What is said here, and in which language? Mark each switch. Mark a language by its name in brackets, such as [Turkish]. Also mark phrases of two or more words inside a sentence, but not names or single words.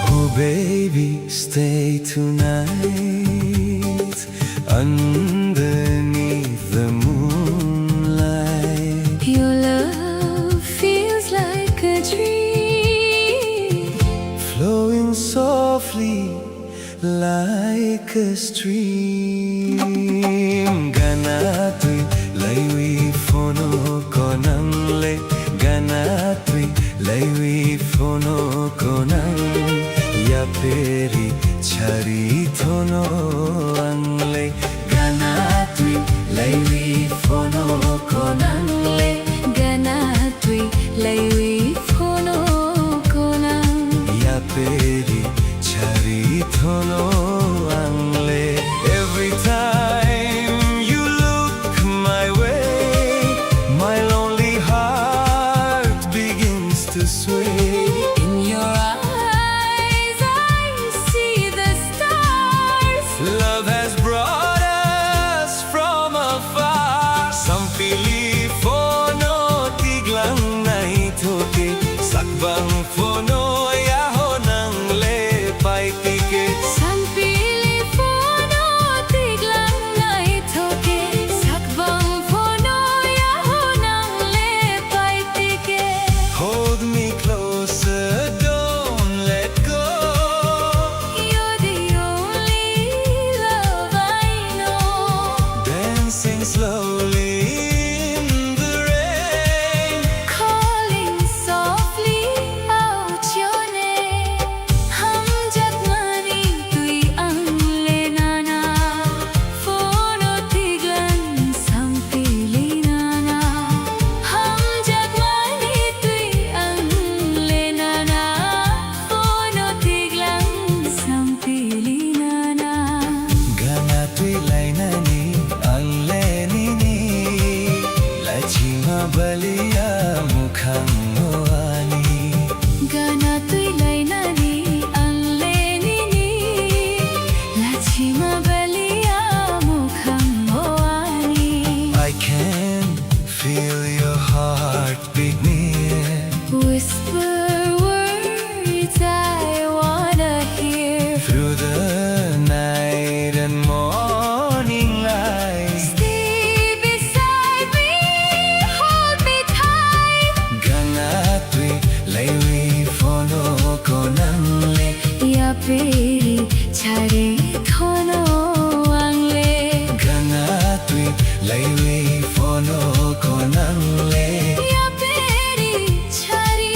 [English] baby, stay tonight underneath the moonlight. Your love feels like a dream, Flowing softly like a stream. [Kok Borok] Ganatui laiwi fono konangle, ganatui laiwi fono konang. Ya peri chari thono angle, ganatui laiwi fono konangle. ganatui laiwi phono konang. Ya peri chari thono angle. [English] Every time you look my way, my lonely heart begins to sway. In your eyes I see the stars. Love has brought us from afar. [Kok Borok] Sampili fono tiglang nai thoke, sakbang fono yaho nang le pai tike. Sampili phono tiglang nai thoke, sakbang phono yaho nang le pai tike. [English] Hold me closer, don't let go. You're the only love I know. Dancing slowly in the rain. Calling softly out your name. [Kok Borok] Hum jagmani tui ang le nana. Phono tiglan sampili nana. Hum jagmani tui ang le nana. Phono tiglan sampili nana. Ganatui lainani allenini, lachima balia mukhang moani. Ganatui lainani ang lenini, lachima balia mukhang moani. [English] I can feel your heartbeat near. Whisper words I wanna hear. Through the night and morning light. Stay beside me, hold me tight. [Kok Borok] Ganatui laiwi fono konangle. Ya peri chare thono angle. Ganatui laiwi fono konangle. Ya peri chari